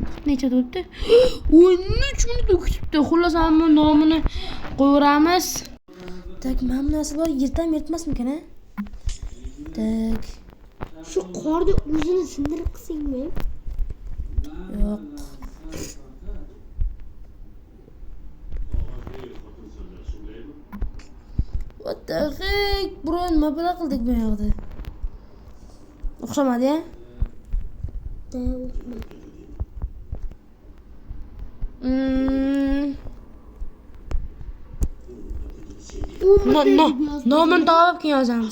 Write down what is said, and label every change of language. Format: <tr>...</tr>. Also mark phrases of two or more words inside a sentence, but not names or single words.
<uz>Necha o'tdi? 13 minut o'tibdi. Xullas, hamma nomini qo'yamiz. Tak, mana bu narsa bor, yirtmasmikan, ha? Tak. Shu qorni o'zini sindirib qilsangmi? Yo'q.</uz> <en>What the heck?</en> <uz>Bro, nima bilan qildik bu yoqda? O'xshamadi-ya? Nomini topib keyin yozamiz.</uz>